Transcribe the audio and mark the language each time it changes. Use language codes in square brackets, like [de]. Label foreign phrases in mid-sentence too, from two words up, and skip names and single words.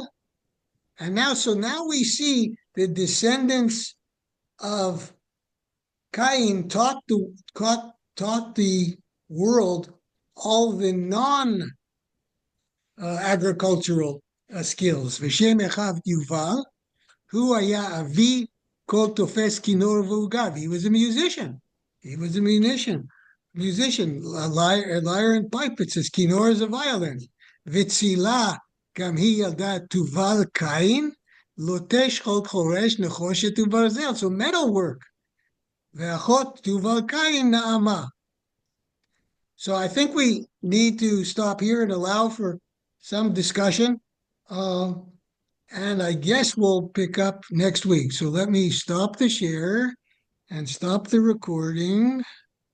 [en] And now we see the descendants of Kayin taught the world all the non-agricultural skills. [he] ושם אחיו יובל הוא היה אבי כל תפש כנור ועוגב. [en] He was a musician. He was a musician, a lyre and pipe. It says Kinor is a violin. [he] וצלה גם היא ילדה תובל קין לטש כל חרש נחשת וברזל. [en] So metalwork. [he] ואחות תובל קין נעמה. [en] So I think we need to stop here and allow for some discussion. And I guess we'll pick up next week. So let me stop the share and stop the recording.